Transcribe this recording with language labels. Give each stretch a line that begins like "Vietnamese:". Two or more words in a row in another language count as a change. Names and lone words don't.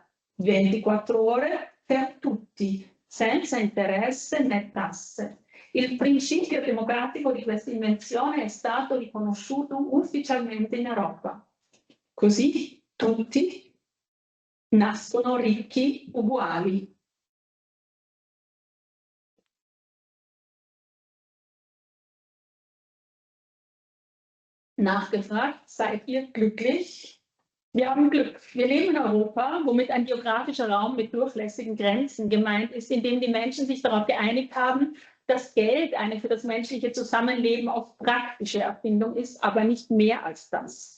Italian: 24 ore per tutti, senza interesse né tasse. Il principio democratico di questa invenzione è stato riconosciuto ufficialmente in Europa. Così tutti nascono ricchi uguali.
German: Nachgefragt, seid ihr glücklich? Wir haben Glück. Wir leben in Europa, womit ein geografischer Raum mit durchlässigen Grenzen gemeint ist, in dem die Menschen sich darauf geeinigt haben, dass Geld eine für das menschliche Zusammenleben auch praktische Erfindung ist, aber nicht mehr als das.